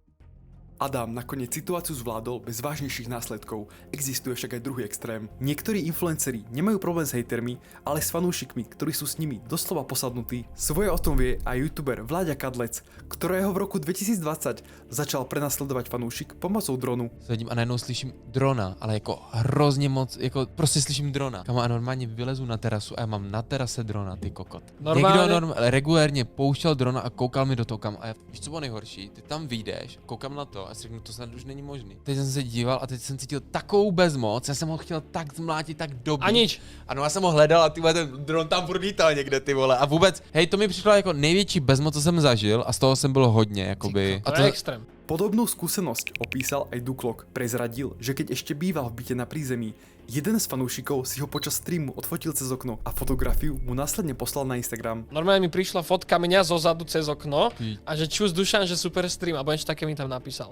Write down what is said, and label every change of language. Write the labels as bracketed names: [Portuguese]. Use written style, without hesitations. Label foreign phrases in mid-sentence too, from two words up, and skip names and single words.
[Slovak] Adam nakoniec situáciu zvládol bez vážnejších následkov. Existuje však aj druhý extrém. Niektorí influenceri nemajú problém s hejtermi, ale s fanúšikmi, ktorí sú s nimi doslova posadnutí. Svoje o tom vie aj youtuber Vláďa Kadlec, ktorého v roku 2020 začal prenasledovať fanúšik pomocou dronu. [Czech] Sedím a najednou slyším drona, ale jako hrozně moc, jako prostě slyším drona. Kamo, a normálně vylezu na terasu a já mám na terase drona, ty kokot. Někdo regulérně pouštěl drona a koukal mi do toho, kam. A já, víš, co bylo nejhorší? Ty tam vyjdeš, koukám na to a si řeknu, to snad už není možný. Teď jsem se díval a teď jsem cítil takovou bezmoc, já jsem ho chtěl tak zmlátit, tak dobít. [Slovak] A nič. [Czech] Ano, já jsem ho hledal a ty vole, ten dron tam furt lítal někde, ty vole. A vůbec, hej, to mi přišlo jako největší bezmoc, co jsem zažil a z toho jsem byl hodně, jakoby. To je extrém. [Slovak] Podobnú skúsenosť opísal aj Duklok. Prezradil, že keď ešte býval v byte na prízemí, jeden z fanúšikov si ho počas streamu odfotil cez okno a fotografiu mu následne poslal na Instagram. Normálne mi prišla fotka mňa zozadu cez okno a že čus Dušan, že super stream, alebo niečo také mi tam napísal.